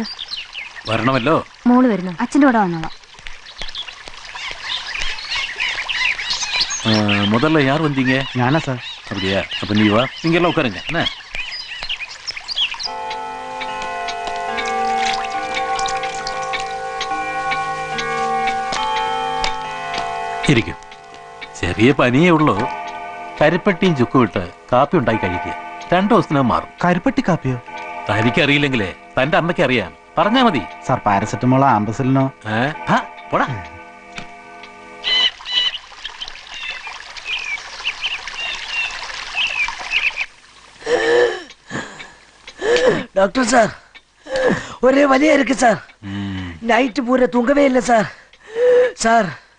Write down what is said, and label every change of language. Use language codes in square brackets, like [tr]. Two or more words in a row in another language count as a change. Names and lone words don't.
[ml] വരണമല്ലോ. മോള് വരുന്നു. അച്ഛൻ്റെ കൂടെ വന്നോളാം. [ta] முதல்ல யார் வந்தீங்க? [ml] ഞാനാ സാർ. [ta] அப்படியா? அப்ப நீ வா, நீங்க எல்லாம் உட்காருங்க. என்ன ഇരിക്കും. [ml] ചെറിയ പനിയേ ഉള്ളൂ. കരിപ്പട്ടിയും ചുക്കും ഇട്ട് കാപ്പി ഉണ്ടാക്കി കഴിക്കുക. 2 ദിവസത്തിനകം മാറും. കരിപ്പട്ടി കാപ്പിയോ? തനിക്കറിയില്ലെങ്കിലേ തന്റെ അമ്മയ്ക്ക് അറിയാം. പറഞ്ഞാ മതി. സാർ പാരസെറ്റമോളോ ആംബസിലിനോ? പോടാ. [ta] டாக்டர் சார், ஒரே வலியா இருக்கு சார். நைட்டு பூரா தூங்கவே இல்லை சார். சார்